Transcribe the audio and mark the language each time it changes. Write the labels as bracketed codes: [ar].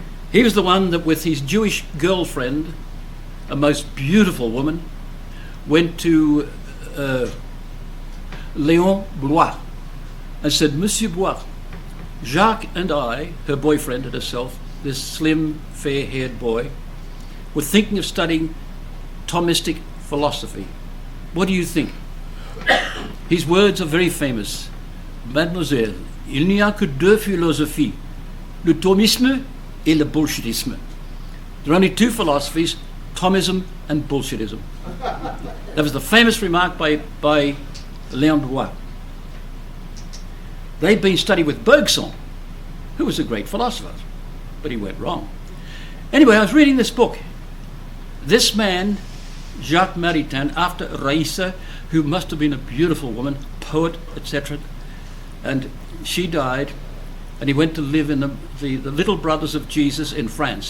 [en] He was the one that, with his Jewish girlfriend, a most beautiful woman, went to Léon Blois and said, Monsieur Blois, Jacques and I, her boyfriend and herself, this slim, fair-haired boy, were thinking of studying Thomistic philosophy. What do you think? His words are very famous. [fr] Mademoiselle, il n'y a que deux philosophies, le Thomisme et le Bolshevisme. [en] There are only two philosophies, Thomism and Bolshevism. That was the famous remark by Léon Blois. They'd been studying with Bergson, who was a great philosopher, but he went wrong. Anyway, I was reading this book. This man, Jacques Maritain, after Raissa, who must have been a beautiful woman, poet, etc., and she died, and he went to live in the Little Brothers of Jesus in France.